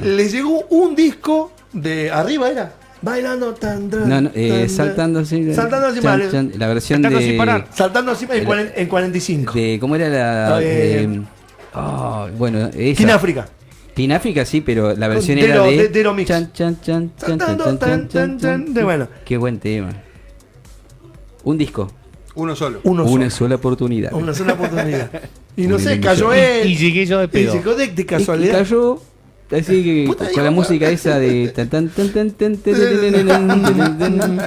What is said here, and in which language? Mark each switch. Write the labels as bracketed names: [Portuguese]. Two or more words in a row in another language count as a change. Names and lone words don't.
[Spanish] Le llegó un disco de arriba, era. Bailando tan, tan, No, tan, saltando así. Saltando así, Chan, vale. chan, la versión Saltando de, sin parar. Saltando encima en 45. ¿cómo era la? Bueno, esa. King África. King África sí, pero la versión De era lo- de de lo mix. Chan, chan, chan, chan, Saltando, chan, tan, chan, tan, de bueno. Qué buen tema. Un disco, Uno solo. Uno una solo. sola oportunidad. Una sola oportunidad. Y no Un sé, millón. cayó él. Y llegué yo de Y pedo. llegó de Y casualidad. cayó así que Puta, con digo, la música esa de tan, tan, tan, tan, tan, tan, tan, tan, tan, tan.